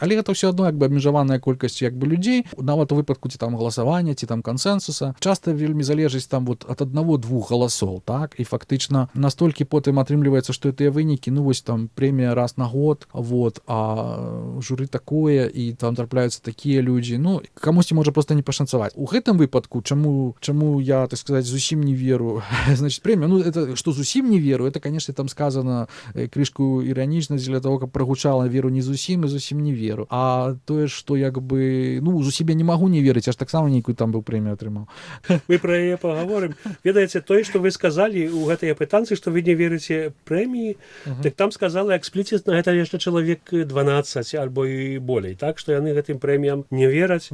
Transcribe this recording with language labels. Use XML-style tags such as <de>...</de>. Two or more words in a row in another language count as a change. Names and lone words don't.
<be>Але гэта ўсё адно як бы абмежаваная колькасць як бы людзей, нават у выпадку ці там галасавання, ці там кансенсуса, часта вельмі залежыць там вот ад 1-2 галасоў, так, і фактычна настолькі потым атрымліваецца, што тыя вынікі, ну вось там прэмія раз на год, вот, а журы такое, і там трапляюцца такія людзі, ну, камусьці можа проста не пашанцаваць. У гэтым выпадку, чаму я, так сказаць, зусім не веру, значит, прэмія, ну, это, што зусім не веру,</be> <ru>это, конечно,</ru> <be>там сказано крышку іранічна</be> <ru>для того,</ru> <be>каб прагучала веру не зусім і зусім не веру, а тое, што як бы, ну, зусім я не магу не верыць, аж таксама нейкую там прэмію атрымаў. Мы пра яе пагаворым. Ведаеце, тое, што вы сказалі ў гэтай апытанцы, што вы не верыце прэміі, так там сказала экспліцітна, гэта яшчэ чалавек 12 альбо і болей, так, што яны гэтым прэміям не вераць.</be>